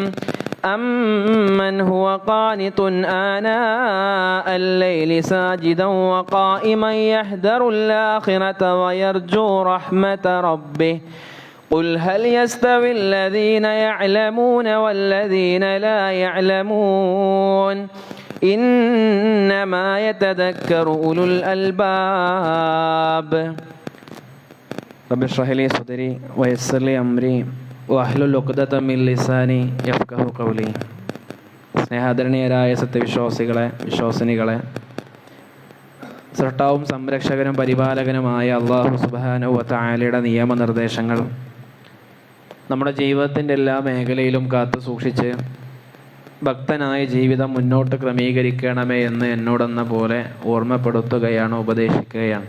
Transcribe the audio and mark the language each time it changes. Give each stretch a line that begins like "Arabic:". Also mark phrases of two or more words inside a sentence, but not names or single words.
Arabic: أمن هو قانت آناء الليل ساجدا وقائما يحذر الآخرة ويرجو رحمة ربه قل هل يستوي الذين يعلمون والذين لا يعلمون إنما يتذكر أولو الألباب. رب اشرح لي صدري ويسر لي أمري واحلل عقدة من لساني يفقهوا قولي.
Malayalam: സ്നേഹാദരണീയരായ സത്യവിശ്വാസികളെ, വിശ്വാസിനികളെ, സൃഷ്ടാവും സംരക്ഷകനും പരിപാലകനുമായ അല്ലാഹു
Arabic: سبحانه و تعالى
Malayalam: നിയമനിർദ്ദേശങ്ങൾ നമ്മുടെ ജീവിതത്തിൻ്റെ എല്ലാ മേഖലയിലും കാത്തു സൂക്ഷിച്ച് ഭക്തനായ ജീവിതം മുന്നോട്ട് ക്രമീകരിക്കണമേ എന്ന് എന്നോടെന്ന പോലെ ഓർമ്മപ്പെടുത്തുകയാണ്, ഉപദേശിക്കുകയാണ്.